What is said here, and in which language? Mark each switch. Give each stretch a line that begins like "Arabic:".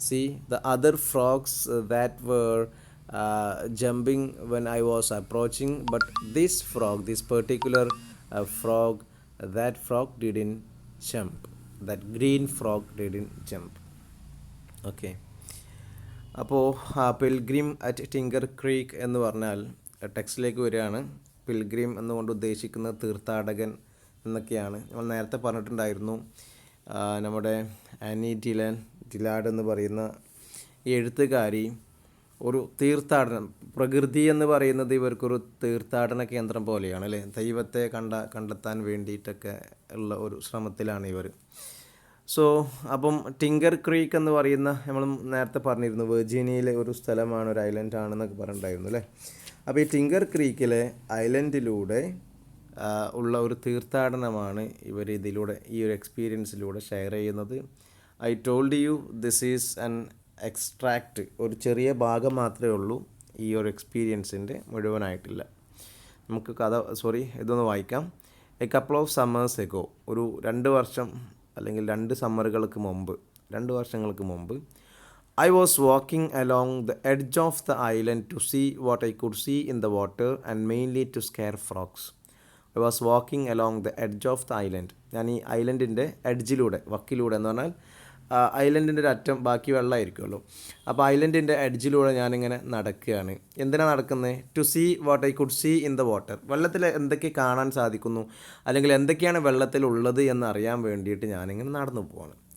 English: See, the other frogs that were jumping when I was approaching, but this particular frog, that frog didn't jump. That green frog didn't jump. Okay.
Malayalam: അപ്പോൾ pilgrim at tinker creek എന്ന് പറഞ്ഞാൽ ടെക്സ്റ്റിലേക്ക് വരികയാണ്. Pilgrim എന്നുകൊണ്ട് ഉദ്ദേശിക്കുന്നത് തീർത്ഥാടകൻ എന്നൊക്കെയാണ്. നമ്മൾ നേരത്തെ പറഞ്ഞിട്ടുണ്ടായിരുന്നു, നമ്മുടെ ആനി ഡിലാഡ് എന്ന് പറയുന്ന ഈ എഴുത്തുകാരി ഒരു തീർത്ഥാടനം, പ്രകൃതി എന്ന് പറയുന്നത് ഇവർക്കൊരു തീർത്ഥാടന കേന്ദ്രം പോലെയാണ് അല്ലേ. ദൈവത്തെ കണ്ടെത്താൻ വേണ്ടിയിട്ടൊക്കെ ഉള്ള ഒരു ശ്രമത്തിലാണ് ഇവർ. സോ അപ്പം ടിങ്കർ ക്രീക്ക് എന്ന് പറയുന്ന, നമ്മൾ നേരത്തെ പറഞ്ഞിരുന്നു വെർജീനിയയിലെ ഒരു സ്ഥലമാണ്, ഒരു ഐലൻഡ് ആണെന്നൊക്കെ പറഞ്ഞിട്ടുണ്ടായിരുന്നു അല്ലേ. അപ്പോൾ ഈ ടിങ്കർ ക്രീക്കിലെ ഐലൻഡിലൂടെ ഉള്ള ഒരു തീർത്ഥാടനമാണ് ഇവർ ഇതിലൂടെ, ഈ ഒരു എക്സ്പീരിയൻസിലൂടെ ഷെയർ ചെയ്യുന്നത്. I told you this is an extract, ഒരു ചെറിയ ഭാഗം മാത്രമേ ഉള്ളൂ ഈ ഒരു എക്സ്പീരിയൻസിൻ്റെ, മുഴുവനായിട്ടില്ല. നമുക്ക് ഇതൊന്ന് വായിക്കാം.
English: a couple of summers ago,
Malayalam: ഒരു 2 വർഷം അല്ലെങ്കിൽ 2 സമ്മറുകൾക്ക് മുമ്പ്, 2 വർഷങ്ങൾക്ക് മുമ്പ്,
English: I was walking along the edge of the island to see what I could see in the water and mainly to scare frogs. I was walking along the edge of the island.
Malayalam: ഞാൻ ഈ ഐലൻഡിൻ്റെ എഡ്ജിലൂടെ, വക്കിലൂടെ എന്ന് പറഞ്ഞാൽ ഐലൻഡിൻ്റെ ഒരു അറ്റം ബാക്കി വെള്ളമായിരിക്കുമല്ലോ. അപ്പോൾ ഐലൻഡിൻ്റെ എഡ്ജിലൂടെ ഞാനിങ്ങനെ നടക്കുകയാണ്. എന്തിനാണ് നടക്കുന്നത്?
English: To see what I could see in the water.
Malayalam: വെള്ളത്തിൽ എന്തൊക്കെ കാണാൻ സാധിക്കുന്നു, അല്ലെങ്കിൽ എന്തൊക്കെയാണ് വെള്ളത്തിലുള്ളത് എന്നറിയാൻ വേണ്ടിയിട്ട് ഞാനിങ്ങനെ നടന്നു പോവാണ്.